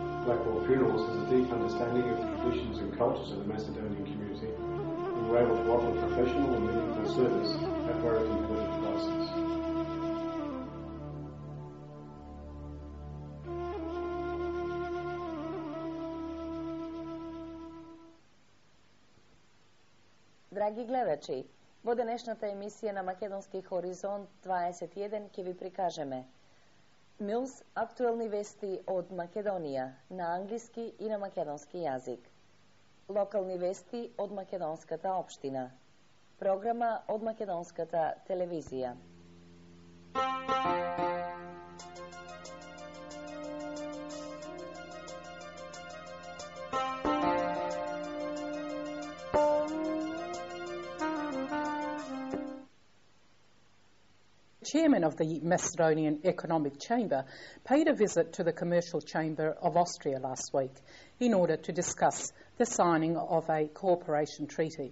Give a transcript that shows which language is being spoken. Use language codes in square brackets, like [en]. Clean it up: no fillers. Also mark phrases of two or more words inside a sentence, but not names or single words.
[en] Blackwall Funerals has a deep understanding of the traditions and cultures of the Macedonian community, and were able to offer professional and meaningful service at very competitive prices. [mk] Драги гледачи, во денешната емисија на Македонски хоризонт 21 ќе ви прикажеме Милс актуелни вести од Македонија на англиски и на македонски јазик. Локални вести од македонската општина. Програма од македонската телевизија. [en] Chairman of the Macedonian Economic Chamber paid a visit to the Commercial Chamber of Austria last week in order to discuss the signing of a cooperation treaty.